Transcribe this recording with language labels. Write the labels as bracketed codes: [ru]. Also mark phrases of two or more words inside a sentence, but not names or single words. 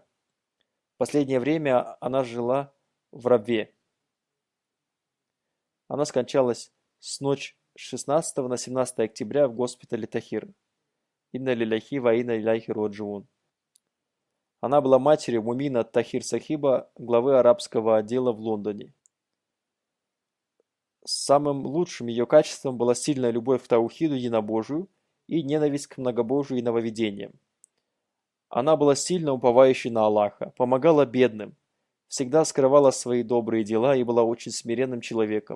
[ru] В последнее время она жила в рабве. Она скончалась с ночи с 16 на 17 октября в госпитале Тахир. [ar] إنا لله وإنا إليه راجعون. [ru] Она была матерью Мумина Тахир Сахиба, главы арабского отдела в Лондоне. Самым лучшим ее качеством была сильная любовь к таухиду единобожию и ненависть к многобожию и нововведениям. Она была сильно уповающей на Аллаха, помогала бедным, всегда скрывала свои добрые дела и была очень смиренным человеком.